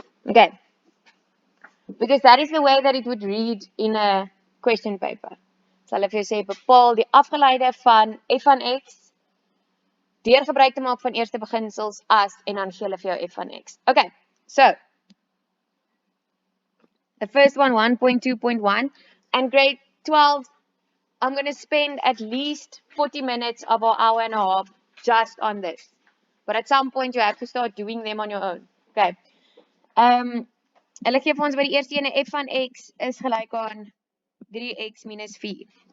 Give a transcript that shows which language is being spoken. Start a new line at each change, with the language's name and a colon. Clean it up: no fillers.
English: Okay, because that is the way that it would read in a question paper.
Afrikaans: Sal ek vir jou sê bepaal die afgeleide van f van x deur gebruik te maak van eerste beginsels as en dan gee hulle vir jou f van x.
English: Okay, so the first one 1.2.1 and grade 12 I'm going to spend at least 40 minutes of an hour and a half just on this. But at some point you have to start doing them on your own. Okay.
Afrikaans: Hulle gee vir ons by die eerste ene f van x is gelyk aan 3x minus 4.